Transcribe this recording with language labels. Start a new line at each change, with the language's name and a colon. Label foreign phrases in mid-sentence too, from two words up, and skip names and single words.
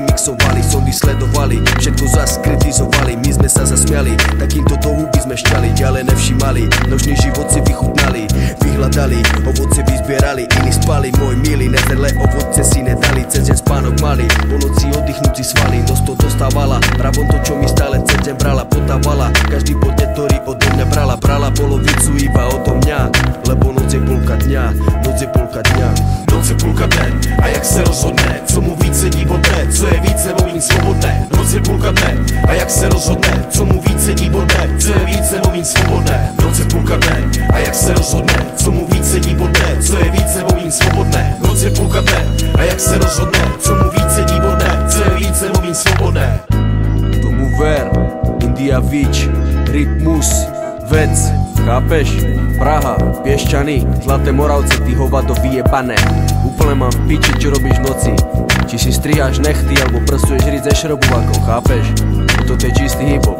Slovak: mixovali, sondy sledovali, všetko zas kritizovali, my sme sa zasmiali, takýmto do huby sme šťali, ďalej nevšimali, nočný život si vychutnali, vyhľadali, ovoce vyzbierali, iní spali, môj milý, nezrelé ovoce si nedali, cez deň spánok mali, po noci oddychnúci svali, dosť to dostávala, pravom to, čo mi stále cez deň brala, potávala, každý podnet, ktorý odo mňa brala, brala polovicu iba odo mňa, lebo noc je polka dňa, noc je polka dňa.
Czech: Noc je půlka dne a jak se rozhodne, co mu víc sedí bodne, co je více mluvím svobodné. Noc je půlka dne a jak se rozhodne, co mu víc sedí bodne, co je více mluvím svobodné. Noc je půlka dne a jak se rozhodne, co mu víc sedí bodne, co je více mluvím svobodné. Noc je půlka dne a jak se rozhodne, co mu víc sedí bodne, co je více mluvím svobodné.
Slovak: Tomu ver, India Beach, Rytmus, Vec, chápeš? Praha, Piešťany, Zlaté Moravce, ty hovado vyjebané. Úplne mám v piči, čo robíš v noci. Či si striháš nechty, alebo prstuješ riť ze šrobovákov, chápeš? Toto je čistý hip-hop.